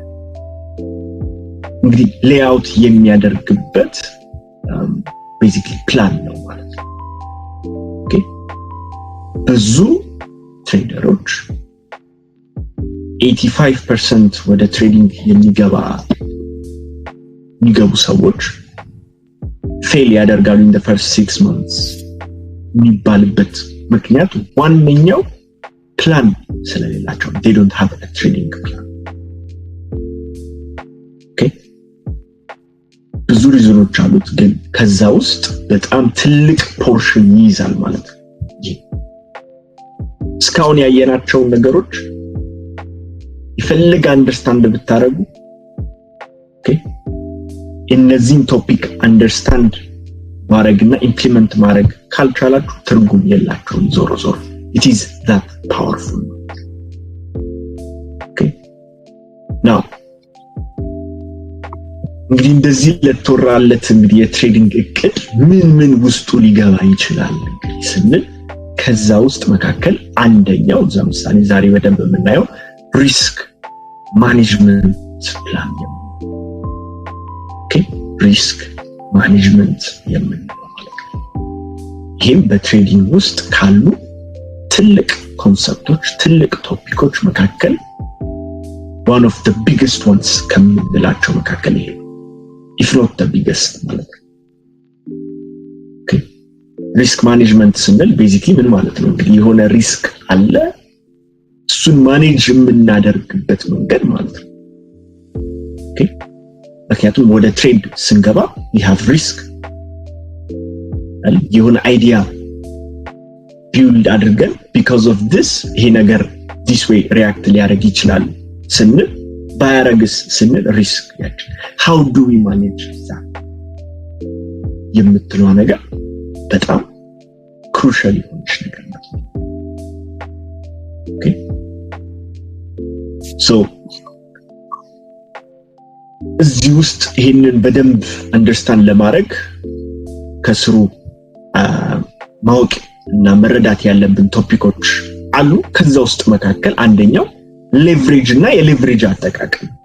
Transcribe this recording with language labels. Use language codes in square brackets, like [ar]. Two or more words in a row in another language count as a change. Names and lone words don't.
[am] እንግዲህ ሌአውት የሚያደርግበት basically ፕላን ነው ማለት ነው። ኦኬ ብዙ ትሬደሮች 85% ወደ ትሬዲንግ የሚገቡ ሰዎች ፌል ያደርጋሉ [en] in the first 6 months [am] የሚባልበት ምክንያት ዋነኛው ፕላን ስለሌላቸው [en] they don't have a trading plan. [am] ኦኬ ብዙ ሪዝኖች አሉት ግን ከዛ ውስጥ በጣም ትልቅ ፖርሽን ይይዛል ማለት ነው። እስካሁን ያየናቸው ነገሮች ይፈልግ አንደርስታንድ ብታረጉ ኦኬ እነዚህን [en] topic understand [am] ማድረግና ኢምፕሊመንት ማድረግ ካልቻላችሁ ትርጉም የላችሁም። ዞሮ [en] it is that powerful. Okay, now [am] እንግዲህ እንደዚህ ለተወራለት እንግዲህ የትሬዲንግ እቅድ ምን ውስጡ ሊገባ ይችላል እንግዲህ ስንል ከዛ ውስጥ መካከል አንደኛው ለምሳሌ ዛሬ በደንብ የምናየው [en] risk management plan [am] ነው። ኦኬ [en] risk management [am] የምንለው ይሄም በትሬዲንግ ውስጥ ካሉ ትልቅ ኮንሰፕቶች ትልቅ ቶፒኮች መካከል [en] one of the biggest ones [am] ከምንላቸው መካከል ይሄ [en] if not the biggest [am] ማለት ነው። ኦኬ [en] risk management [am] ስንል ቤዚክሊ ምን ማለት ነው እንግዲህ የሆነ ሪስክ አለ እሱን ማኔጅ የምናደርግበት መንገድ ማለት ነው። ኦኬ ምክንያቱም ወደ ትሬድ ስንገባ [en] we have risk [am] የሆነ [en] idea build [am] አድርገን [en] because of this [am] ይሄ ነገር [en] this way react [am] ሊያደርግ ይችላል ስንል ባያረግስ ስንል ሪስክ ያችን [en] how do we manage that [am] የምትለው ነገር በጣም ክሩሻል የሆነች ነገር ነው። [en] okay so [am] እዚህ ውስጥ ይሄንን በደንብ አንደርስታንድ ለማድረግ ከስሩ ማወቅ እና መረዳት ያለብን ቶፒኮች አሉ። ከዛ ውስጥ መካከል አንደኛው ሌቨሬጅ እና የሌቨሬጅ አጠቃቀም።